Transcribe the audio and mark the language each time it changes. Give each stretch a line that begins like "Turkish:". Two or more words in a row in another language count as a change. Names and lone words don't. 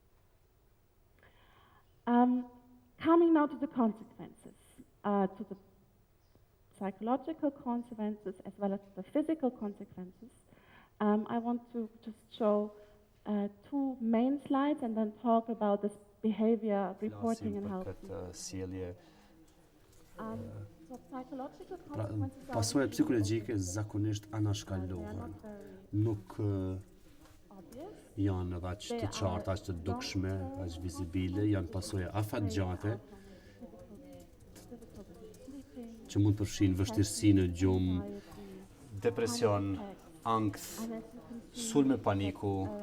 English: Coming now to the consequences, to the psychological consequences as well as the physical consequences. I want to just show two main slides and then talk about this behavior reporting and how. So psychological consequences are
Albanian: pasojat psikologjike zakonisht anashkallohen. Nuk janë edhe aq të qarta, aq të dukshme, aq vizibile, janë pasojë afatgjate që mund të përfshin vështirësi në gjumë, depresion, ankth, sulme paniku